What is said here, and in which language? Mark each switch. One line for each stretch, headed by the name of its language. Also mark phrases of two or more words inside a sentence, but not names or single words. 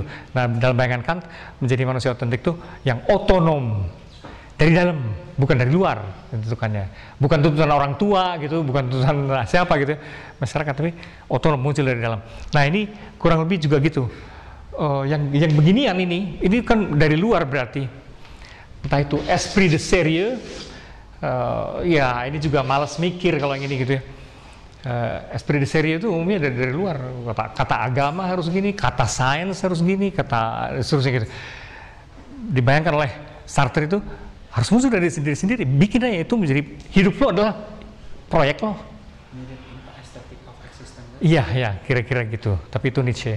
Indonesian: Nah dalam bayangan Kant menjadi manusia otentik itu yang otonom dari dalam, bukan dari luar tentukannya, bukan tuntutan orang tua gitu, bukan tuntutan siapa gitu, masyarakat, tapi otonom muncul dari dalam. Nah ini kurang lebih juga gitu. Yang beginian ini kan dari luar berarti, entah itu
French: esprit de sérieux,
Indonesian: ya ini juga malas mikir kalau yang ini gitu ya.
French: Esprit de sérieux
Indonesian: itu umumnya dari luar, kata agama harus gini, kata sains harus gini, kata seterusnya gitu. Dibayangkan oleh Sartre itu harus muncul dari sendiri-sendiri, bikin aja itu menjadi hidup lo adalah proyek lo. Iya, ya, kira-kira gitu. Tapi itu Nietzsche.